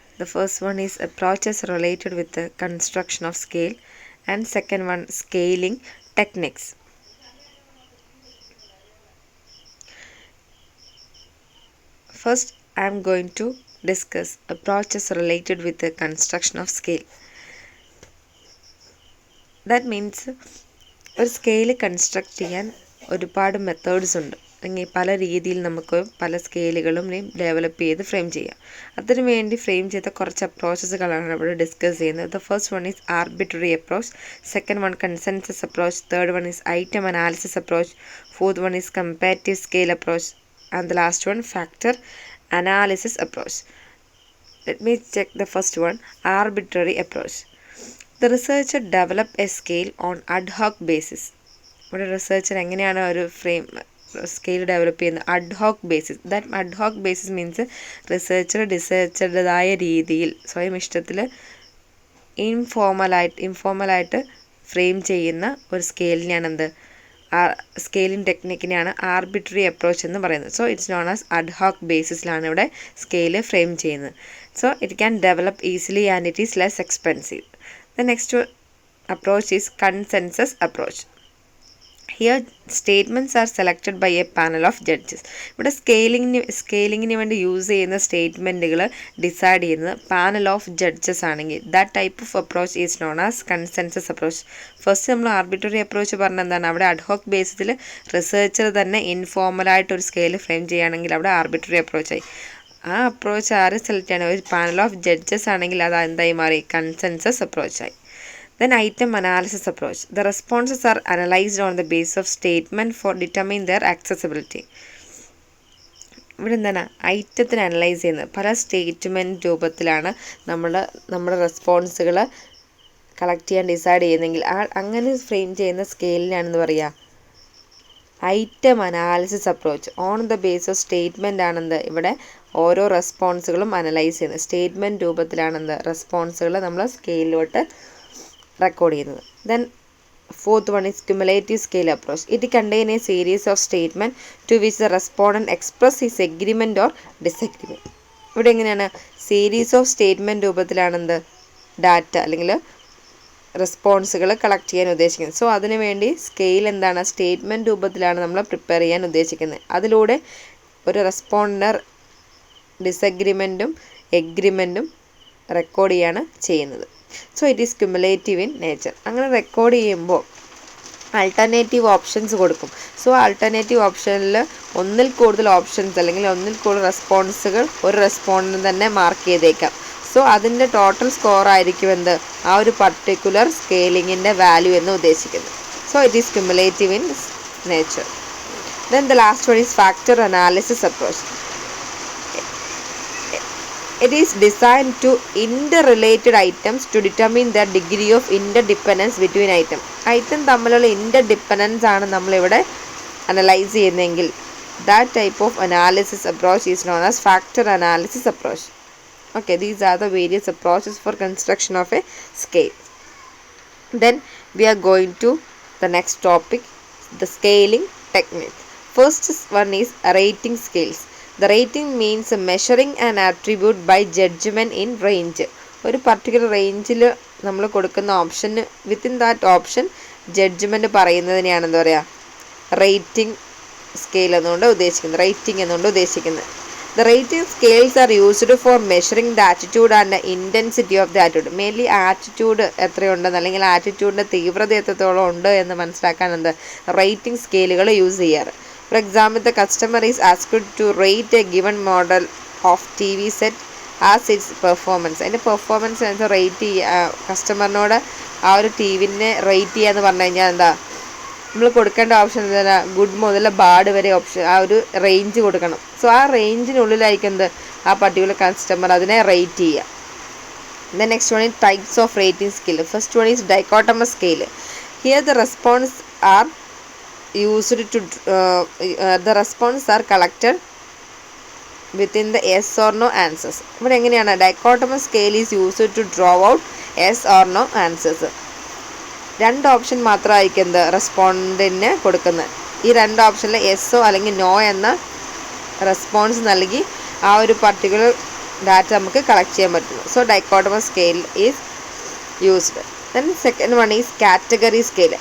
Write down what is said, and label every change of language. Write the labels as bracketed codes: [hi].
[en] The first one is approaches related with the construction of scale, and second one scaling techniques. First, I am going to discuss approaches related with the construction of scale. That means [ml] ഒരു scale construct ചെയ്യാൻ ഒരുപാട് methods ഉണ്ട്. അല്ലെങ്കിൽ പല രീതിയിൽ നമുക്ക് പല സ്കെയിലുകളും develop ചെയ്ത് ഫ്രെയിം ചെയ്യാം. അതിനു വേണ്ടി ഫ്രെയിം ചെയ്ത കുറച്ച് അപ്രോച്ചസുകളാണ് ഇവിടെ ഡിസ്കസ് ചെയ്യുന്നത്. [en] The first one is arbitrary approach, second one consensus approach, third one is item analysis approach, fourth one is comparative scale approach, and the last one factor analysis approach. Let me check the first one, arbitrary approach. The researcher developed a scale on ad hoc basis. [ml] ഇവിടെ researcher എങ്ങനെയാണ് ഒരു scale develop ചെയ്യുന്നത്? Add hoc basis. That add hoc basis means റിസർച്ചറുടേതായ രീതിയിൽ സ്വയം ഇഷ്ടത്തിൽ ഇൻഫോർമലായിട്ട് frame ചെയ്യുന്ന ഒരു സ്കെയിലിനെയാണ് scaling ടെക്നിക്കിനെയാണ് arbitrary approach എന്ന് പറയുന്നത്. [en] So it's known as ad hoc ബേസിസിലാണ് ഇവിടെ scale frame ചെയ്യുന്നത്. So it can develop easily and it is less expensive. The next approach is consensus approach. Here statements are selected by a panel of judges. [ml] ഇവിടെ സ്കെയിലിങ്ങിന് വേണ്ടി use ചെയ്യുന്ന സ്റ്റേറ്റ്മെൻറ്റുകൾ decide ചെയ്യുന്നത് panel of judges ആണെങ്കിൽ [en] That type of approach is known as consensus approach. [ml] First നമ്മൾ arbitrary approach പറഞ്ഞ എന്താണ്? അവിടെ ad hoc ബേസിൽ researcher തന്നെ ഇൻഫോർമലായിട്ട് ഒരു സ്കെയിൽ ഫ്രെയിം ചെയ്യുകയാണെങ്കിൽ അവിടെ ആർബിട്രറി അപ്രോച്ചായി. ആ അപ്രോച്ച് ആര് സെലക്ട് ചെയ്യണം? ഒരു പാനൽ ഓഫ് ജഡ്ജസ് ആണെങ്കിൽ അത് എന്തായി മാറി? [en] Consensus അപ്രോച്ചായി. Then item analysis approach. The responses are analyzed on the basis of statement for determining their accessibility. [ml] ഇവിടെ എന്താണ് ഐറ്റത്തിന് അനലൈസ് ചെയ്യുന്നത്? പല സ്റ്റേറ്റ്മെൻറ്റ് രൂപത്തിലാണ് നമ്മുടെ റെസ്പോൺസുകൾ കളക്ട് ചെയ്യാൻ ഡിസൈഡ് ചെയ്യുന്നെങ്കിൽ അങ്ങനെ ഫ്രെയിം ചെയ്യുന്ന സ്കെയിലിനാണെന്ന് പറയുക item analysis approach. [en] on the base of statement [ml] ആണെന്ത് ഇവിടെ ഓരോ റെസ്പോൺസുകളും അനലൈസ് ചെയ്യുന്നത്. സ്റ്റേറ്റ്മെൻറ്റ് രൂപത്തിലാണെന്ത് റെസ്പോൺസുകൾ നമ്മൾ സ്കെയിലോട്ട് റെക്കോർഡ് ചെയ്യുന്നത്. [en] Then fourth one is cumulative scale approach. It contains a series of statements to which the respondent express his agreement or disagreement. [ml] ഇവിടെ എങ്ങനെയാണ്? Series of statement രൂപത്തിലാണെന്ത് data അല്ലെങ്കിൽ റെസ്പോൺസുകൾ collect ചെയ്യാൻ ഉദ്ദേശിക്കുന്നത്. സോ അതിനു വേണ്ടി സ്കെയിൽ എന്താണ്? സ്റ്റേറ്റ്മെൻറ്റ് രൂപത്തിലാണ് നമ്മൾ പ്രിപ്പയർ ചെയ്യാൻ ഉദ്ദേശിക്കുന്നത്. അതിലൂടെ ഒരു റെസ്പോണ്ടർ ഡിസഗ്രിമെൻറ്റും എഗ്രിമെൻറ്റും റെക്കോർഡ് ചെയ്യാണ് ചെയ്യുന്നത്. [en] So it is cumulative in nature. [ml] അങ്ങനെ റെക്കോർഡ് ചെയ്യുമ്പോൾ ആൾട്ടർനേറ്റീവ് ഓപ്ഷൻസ് കൊടുക്കും. സോ ആൾട്ടർനേറ്റീവ് ഓപ്ഷനിൽ ഒന്നിൽ കൂടുതൽ ഓപ്ഷൻസ് അല്ലെങ്കിൽ ഒന്നിൽ കൂടുതൽ റെസ്പോൺസുകൾ ഒരു റെസ്പോണ്ടിന് തന്നെ മാർക്ക് ചെയ്തേക്കാം. സോ അതിൻ്റെ ടോട്ടൽ സ്കോർ ആയിരിക്കും എന്ത്? ആ ഒരു പർട്ടിക്കുലർ സ്കെയിലിങ്ങിൻ്റെ വാല്യൂ എന്ന് ഉദ്ദേശിക്കുന്നത്. [en] So it is cumulative in nature. Then the last one is factor analysis approach. It is designed to interrelated items to determine the degree of interdependence between items. [ml] Item തമ്മിലുള്ള interdependence ആണ് നമ്മളിവിടെ analyse ചെയ്യുന്നതെങ്കിൽ [en] that type of analysis approach is known as factor analysis approach. Okay, these are the various approaches for construction of a scale. Then we are going to the next topic, the scaling technique. First one is rating scales. The rating means measuring an attribute by judgment in range. [ml] ഒരു particular റേഞ്ചിൽ നമ്മൾ കൊടുക്കുന്ന ഓപ്ഷന് within that option judgement പറയുന്നതിനെയാണ് എന്താ പറയുക rating scale എന്നുകൊണ്ട് ഉദ്ദേശിക്കുന്നത്, rating എന്നുകൊണ്ട് ഉദ്ദേശിക്കുന്നത്. [en] The rating scales are used for measuring the attitude and the intensity of the attitude. [ml] Mainly attitude എത്രയുണ്ടെന്ന് അല്ലെങ്കിൽ ആറ്റിറ്റ്യൂഡിൻ്റെ തീവ്രത എത്രത്തോളം ഉണ്ട് എന്ന് മനസ്സിലാക്കാൻ റേറ്റിംഗ് സ്കെയിലുകൾ യൂസ് ചെയ്യാറ്. [en] For example, the customer is asked to rate a given model of TV set as its performance. [ml] അതിൻ്റെ performance എന്ന് റേറ്റ് ചെയ്യുക. കസ്റ്റമറിനോട് ആ ഒരു ടി വിനെ റേറ്റ് ചെയ്യുക എന്ന് പറഞ്ഞു കഴിഞ്ഞാൽ എന്താ നമ്മൾ കൊടുക്കേണ്ട ഓപ്ഷൻ എന്താ? ഗുഡ് മുതൽ ബാഡ് വരെ ഓപ്ഷൻ ആ ഒരു റേഞ്ച് കൊടുക്കണം. സോ ആ റേഞ്ചിനുള്ളിലായിരിക്കും എന്ത് ആ പർട്ടിക്കുലർ കസ്റ്റമർ അതിനെ റേറ്റ് ചെയ്യുക. [en] Then next one is types of rating scale. First one is dichotomous scale. Here the response are used to the responses are collected within the yes or no answers. [ml] ഇവിടെ എങ്ങനെയാണ്? [en] dichotomous scale is used to draw out yes or no answers. [ml] രണ്ട് option മാത്രമായിരിക്കും എന്ത് റെസ്പോണ്ടിന് കൊടുക്കുന്നത്. ഈ രണ്ട് ഓപ്ഷനിൽ യെസ്സോ അല്ലെങ്കിൽ നോ എന്ന റെസ്പോൺസ് നൽകി ആ ഒരു പർട്ടിക്കുലർ ഡാറ്റ നമുക്ക് കളക്ട് ചെയ്യാൻ പറ്റുന്നു. [en] So dichotomous scale is used. Then second one is category scale.